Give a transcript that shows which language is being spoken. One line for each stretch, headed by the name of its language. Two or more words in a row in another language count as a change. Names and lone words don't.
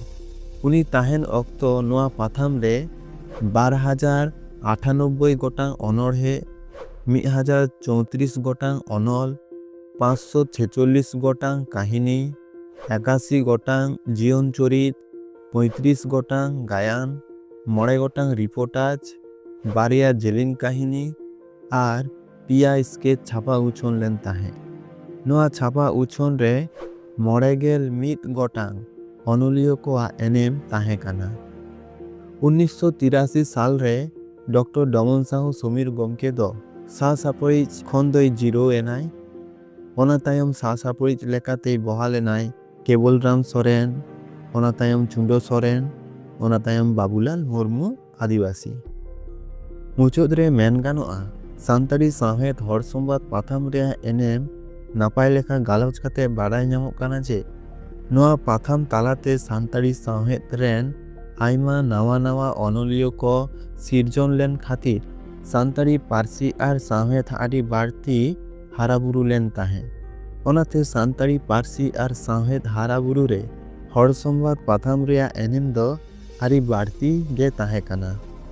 Santali: उनी ताहेन अक्तो नोआ पाथाम रे 12,098 गोटांग अनड़े 1,034 गोटांग अनल 546 गोटांग काहिनी 81 गोटांग जीवन चरित 35 गोटांग गायन 9 गोटांग रिपोर्टाज 12 जेलिन काहिनी आर पिया स्केच छापा उछोन लेन ताहें। नोआ छापा उछोन रे 91 गोटांग अनलियो कोआ एनेम ताहें काना। 1983 साल रे डॉक्टर डमन साहू समीर गोमके दो सासापरिज खन दोय जिरो एनाय। ओना तायम सासापरिज लेकाते बहालेनाय केबलराम सोरेन ओना तायम चुंडो सोरेन ओना तायम बाबूलाल मुर्मू आदिवासी। मुचाद रे मेन गानोआ सानताड़ी सावहेद हर संबाद पाथाम रेया एनेम नापाय लेखा गालच काते बाडाय ᱧᱟᱢᱚᱜ ᱠᱟᱱᱟ ᱡᱮ ᱱᱚᱣᱟ ᱯᱟᱛᱷᱟᱢ ᱛᱟᱞᱟᱛᱮ ᱥᱟᱱᱛᱟᱲᱤ ᱥᱟᱶᱦᱮᱫ ᱨᱮᱱ ᱟᱭᱢᱟ ᱱᱟᱣᱟ ᱱᱟᱣᱟ ᱚᱱᱚᱞᱤᱭᱟᱹ ᱠᱚ ᱥᱤᱨᱡᱚᱱ ᱞᱮᱱ ᱠᱷᱟᱹᱛᱤᱨ ᱥᱟᱱᱛᱟᱲᱤ ᱯᱟᱹᱨᱥᱤ ᱟᱨ ᱥᱟᱶᱦᱮᱫ ᱟᱹᱰᱤ ᱵᱟᱹᱲᱛᱤ ᱦᱟᱨᱟᱵᱩᱨᱩ ᱞᱮᱱ ᱛᱟᱦᱮᱸ। ᱚᱱᱟᱛᱮ ᱥᱟᱱᱛᱟᱲᱤ ᱯᱟᱹᱨᱥᱤ ᱟᱨ ᱥᱟᱶᱦᱮᱫ ᱦᱟᱨᱟᱵᱩᱨᱩ ᱨᱮ ᱦᱚᱲ ᱥᱚᱢᱵᱟᱫ ᱯᱟᱛᱷᱟᱢ ᱨᱮᱭᱟᱜ ᱮᱱᱮᱢ ᱫᱚ ᱟᱹᱰᱤ ᱵᱟᱹᱲᱛᱤ ᱜᱮ ᱛᱟᱦᱮᱸ ᱠᱟᱱᱟ।